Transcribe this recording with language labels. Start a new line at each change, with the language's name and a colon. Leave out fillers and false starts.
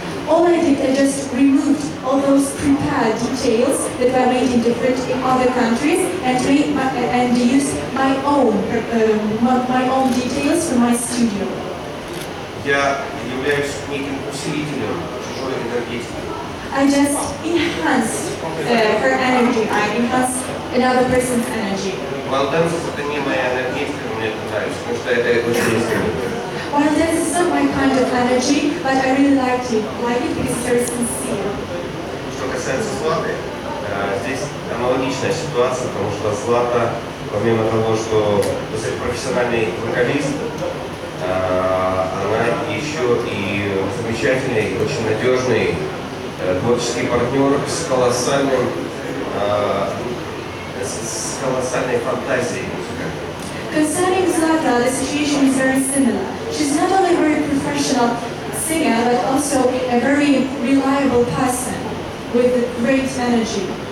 English: All I did, I just removed all those prepared details that were made in other countries and used my own details from my studio.
Russian: Я являюсь неким усилителем чужой энергетики.
English: I just enhanced her energy. I enhanced another person's energy.
Russian: While dance это не моя энергетика, мне это нравится, потому что это очень искренне.
English: While dance is not my kind of energy, but I really like it because it's very sincere.
Russian: Что касается Златы, здесь аналогичная ситуация, потому что Злата, помимо того, что профессиональный вокалист, она еще и замечательный, очень надежный творческий партнер с колоссальной фантазией музыкальной.
English: Concerning Zlata, the situation is very similar. She's not only a very professional singer, but also a very reliable person with great energy.